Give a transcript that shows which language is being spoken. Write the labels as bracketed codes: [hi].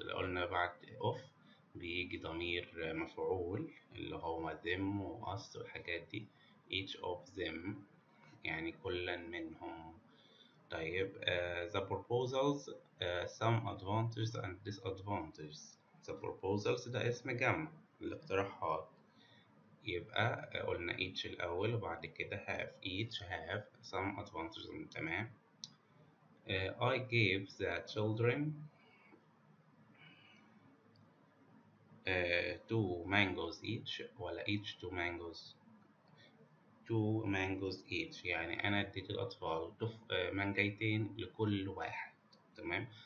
[ar] اللي قلنا بعد of بيجي ضمير مفعول اللي هو them و us والحاجات دي. [en] each of them [ar] يعني كلا منهم. طيب [en] the proposals some advantages and disadvantages. the proposals [ar] ده اسم جمع الاقتراحات. يبقى قلنا each الأول وبعد كده have. [en] each have some advantages. [ar] تمام. [en] I gave the children 2 mangoes each ولا each 2 mangoes. 2 mangoes each [ar] يعني أنا اديت الأطفال مانجايتين لكل واحد. تمام.